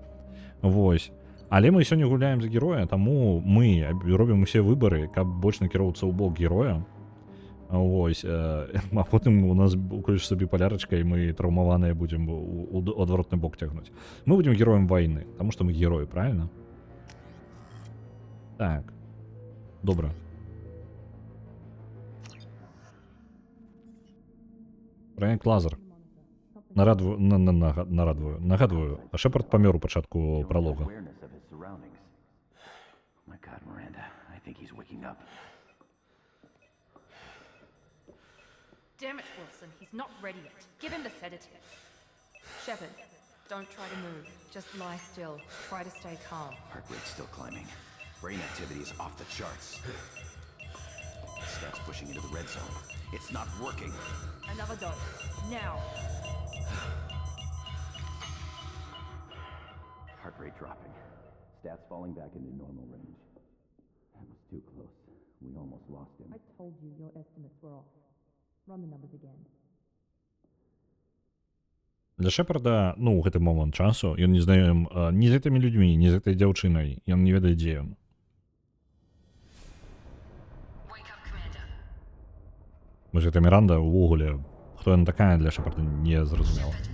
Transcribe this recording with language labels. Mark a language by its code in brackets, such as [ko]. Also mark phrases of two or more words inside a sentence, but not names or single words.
[be] Вось. Але мы сёння гуляем за героя, таму мы робім усе выбары, каб больш накіроўвацца ў бок героя. Вось. А потым у нас уколеш сабе палярачка, і мы траўмаваныя будзем у адваротны бок цягнуць. Мы будзем героем вайны, таму што мы героі, правильно? Так. Добра. [uk] Проект Лазар. Нагадую, Шепард помер у початку прологу. [en] Awareness of his surroundings. My God, Miranda, I think he's waking up. Damn it, Wilson. He's not ready yet. Give him the sedative. Shepard, don't try to move. Just lie still. Try to stay calm. Heart rate's still climbing. Brain activity is off the charts. Stats pushing into the red zone. It's not working. Another dose. Now. Heart rate dropping. Stats falling back into normal range. That was too close. We almost lost him. I told you your estimates were off. Run the numbers again. [be] Для Шепарда, ну, ў гэты момант часу, ён не знаём ні з гэтымі людзьмі, ні з гэтай дзяўчынай. Ён не ведае, дзе ён. Вось гэта Міранда ўвогуле, хто яна такая, для Шепарда не зразумела.